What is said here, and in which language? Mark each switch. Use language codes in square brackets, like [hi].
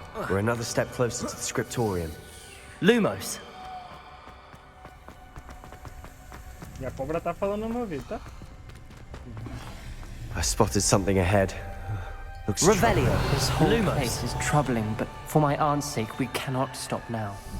[en] We're another step closer to the scriptorium. Lumos. [pt] E a cobra tá falando no meu ouvido, tá? [en] I spotted something ahead. Looks Revelio. This whole Lumos. place is troubling, but for my aunt's sake, we cannot stop now.